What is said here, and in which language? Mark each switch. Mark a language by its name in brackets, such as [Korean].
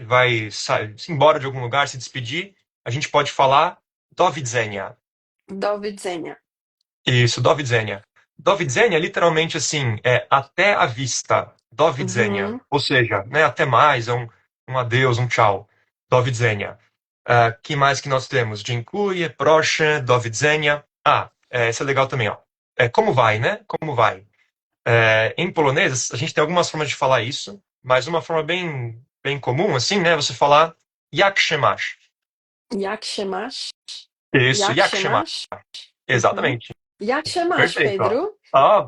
[Portuguese] Vai se embora de algum lugar, se despedir, a gente pode falar [Polish] do widzenia. Do widzenia. [Portuguese] Isso, [Polish] do widzenia. [Portuguese] Do widzenia, literalmente assim, é até a vista. [Polish] Do widzenia. Uhum. [Portuguese] Ou seja, né, até mais, um adeus, um tchau. [Polish] Do widzenia. [Portuguese] Que mais que nós temos? [Polish] Dziękuję, proszę, do widzenia. [Portuguese] Esse é legal também, ó. Como vai, né? Como vai? Em polonês, a gente tem algumas formas de falar isso, mas uma forma bem comum, assim, né? Você falar [Polish] jak się masz. Jak się masz? [Portuguese] Isso, [Polish] Jak jak się się masz. masz? Mhm. [Portuguese] Exatamente. [Polish] Jak się masz, [Portuguese] Perfeito, ó. Pedro?